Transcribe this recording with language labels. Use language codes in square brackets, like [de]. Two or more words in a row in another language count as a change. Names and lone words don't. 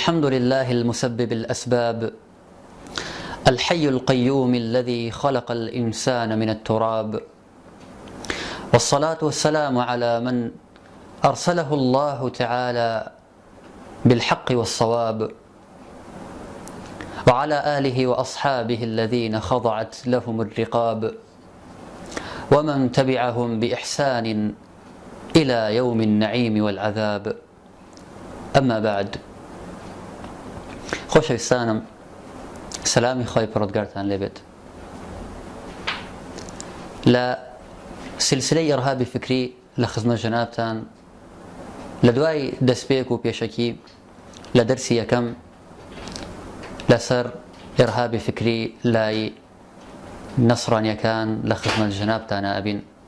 [ar] الحمد لله المسبب الأسباب، الحي القيوم الذي خلق الإنسان من التراب، والصلاة والسلام على من أرسله الله تعالى بالحق والصواب، وعلى آله وأصحابه الذين خضعت لهم الرقاب، ومن تبعهم بإحسان إلى يوم النعيم والعذاب. أما بعد، [ckb] خۆشەویستانم، سلامی خۆی پڕۆتگارتان لێبێت. لە سلسلەی ئێرهابی فکری لە خزمەت جەنابتان لە دوای دەستپێک و پێشەکی لە دەرسی یەکەم لەسەر ئێرهابی فکری لای نەسڕانیەکان لە خزمەت جەنابتانە ئەبین.